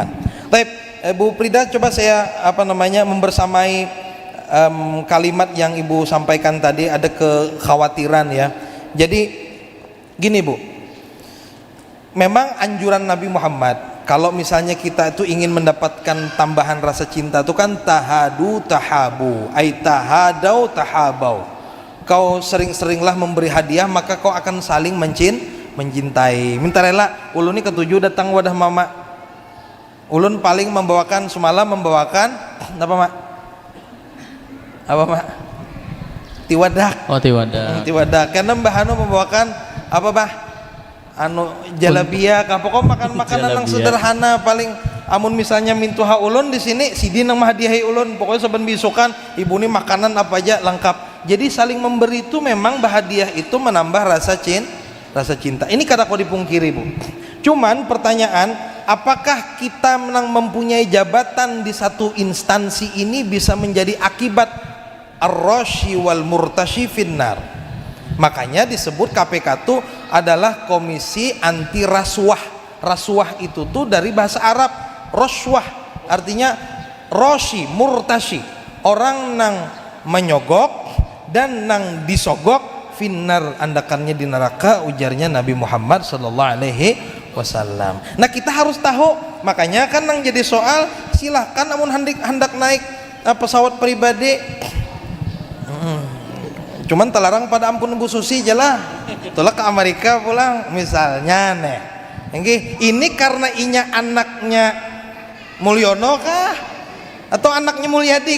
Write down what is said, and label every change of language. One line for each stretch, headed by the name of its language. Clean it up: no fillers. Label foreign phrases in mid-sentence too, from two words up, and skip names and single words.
Indonesian: Baik, Bu Frida, coba saya membersamai kalimat yang Ibu sampaikan tadi, ada kekhawatiran ya. Jadi gini Bu, memang anjuran Nabi Muhammad kalau misalnya kita itu ingin mendapatkan tambahan rasa cinta itu kan
Arabic: تهادوا تحابوا أي تهادوا تحابوا.
Indonesian: Kau sering-seringlah memberi hadiah maka kau akan saling mencintai.
Banjar: Minta rela ulun ini ketujuh datang wadah mama. Ulun paling semalam membawakan apa mak? Apa mak? Tiwadak. Oh, tiwadak. Tiwadak.
Indonesian: Karena Mbah Hanu membawakan apa bah?
Banjar: anu jalabia kah pokok makan makanan yang sederhana paling amun misalnya mintuha ulun di sini sidin nang mahadiahi ulun pokoknya saben bisukan ibu ini makanan apa aja lengkap.
Indonesian: Jadi saling memberi itu memang bahadiah itu menambah rasa cinta.
Banjar: Ini kada kau dipungkiri Bu.
Indonesian: Cuman pertanyaan, apakah kita mempunyai jabatan di satu instansi ini bisa menjadi akibat
Arabic: الراشي والمرتشي في النار?
Indonesian: Makanya disebut KPK itu adalah Komisi Anti Rasuah.
Banjar: Rasuah itu tuh dari bahasa Arab roswah, artinya
Arabic: راشي مرتشي,
Banjar: orang nang menyogok dan nang disogok finnar, andakannya di neraka, ujarnya Nabi Muhammad
Arabic: صلى الله عليه وسلم.
Banjar: Nah kita harus tahu, makanya kan nang jadi soal silahkan namun hendak naik pesawat pribadi cuman terlarang pada ampun Bu Susi jelah itulah ke Amerika pulang misalnya nih. Ini karena inya anaknya Mulyono kah atau anaknya Mulyadi?